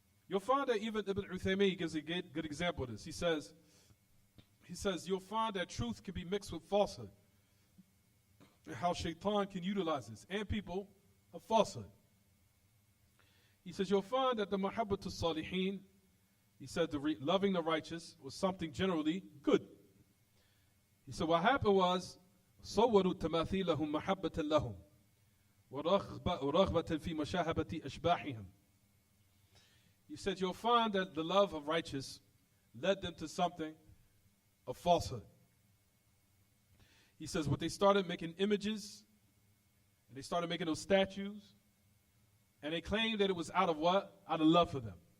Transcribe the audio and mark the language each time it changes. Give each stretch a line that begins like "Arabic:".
English: You'll find that even Ibn Uthaymeen gives a good example of this. He says, you'll find that truth can be mixed with falsehood. And how shaitan can utilize this, and people of falsehood. He says, you'll find that the mahabbatul salihin, he said, loving the righteous was something generally good. He said, what happened was,
Arabic: صوروا تماثيلهم محبة لهم ورغبة في مشاهبة أشباحهم.
English: He said, you'll find that the love of righteous led them to something of falsehood. He says, what they started making images, and they started making those statues, and they claimed that it was out of what? Out of love for them.